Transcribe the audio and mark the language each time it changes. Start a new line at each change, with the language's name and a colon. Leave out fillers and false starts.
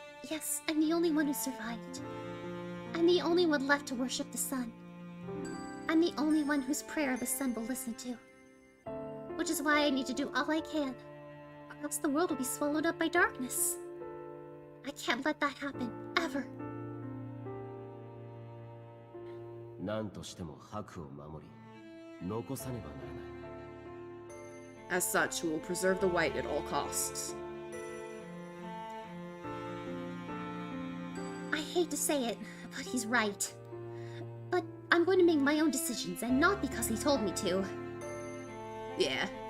English: Yes, I'm the only one who survived. I'm the only one left to worship the sun. I'm the only one whose prayer the sun will listen to. Which is why I need to do all I can, or else the world will be swallowed up by darkness. I can't let that happen, ever.
Japanese: 何としても白を守り、残さねばならない。
English: As such, we will preserve the white at all costs. I hate to say it, but he's right. But I'm going to make my own decisions, and not because he told me to. Yeah.